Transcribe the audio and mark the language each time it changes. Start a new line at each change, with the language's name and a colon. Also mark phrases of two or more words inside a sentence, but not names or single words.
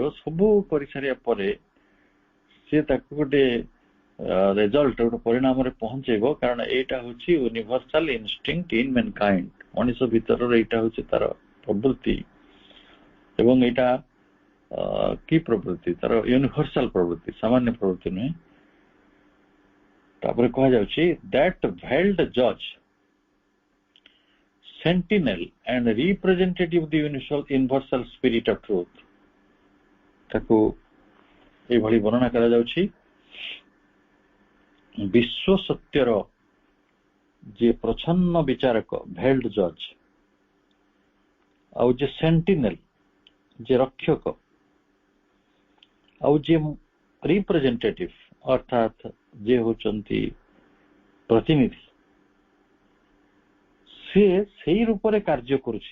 Odia: ସବୁ କରିସାରିବା ପରେ ସିଏ ତାକୁ ଗୋଟେ ରେଜଲ୍ଟ, ଗୋଟେ ପରିଣାମରେ ପହଞ୍ଚେଇବ। କାରଣ ଏଇଟା ହଉଛି
English: universal instinct in mankind.
Odia: ମଣିଷ ଭିତରର ଏଇଟା ହଉଛି ତାର ପ୍ରବୃତ୍ତି ଏବଂ ଏଇଟା କି ପ୍ରବୃତ୍ତି? ତାର ୟୁନିଭର୍ସାଲ ପ୍ରବୃତ୍ତି, ସାମାନ୍ୟ ପ୍ରବୃତ୍ତି ନୁହେଁ। ତାପରେ କୁହାଯାଉଛି
English: that veiled judge, sentinel and representative of the universal spirit of truth।
Odia: ତାକୁ ଏଇଭଳି ବର୍ଣ୍ଣନା କରାଯାଉଛି, ବିଶ୍ୱ ସତ୍ୟର ଯେ ପ୍ରଚ୍ଛନ୍ନ ବିଚାରକ
English: veiled judge,
Odia: ଆଉ ଯେ ସେଣ୍ଟିନେଲ ଯେ ରକ୍ଷକ, ଆଉ ଯେ ରିପ୍ରେଜେଣ୍ଟେଟିଭ ଅର୍ଥାତ୍ ଯେ ହଉଛନ୍ତି ପ୍ରତିନିଧି, ସେ ସେଇ ରୂପରେ କାର୍ଯ୍ୟ କରୁଛି।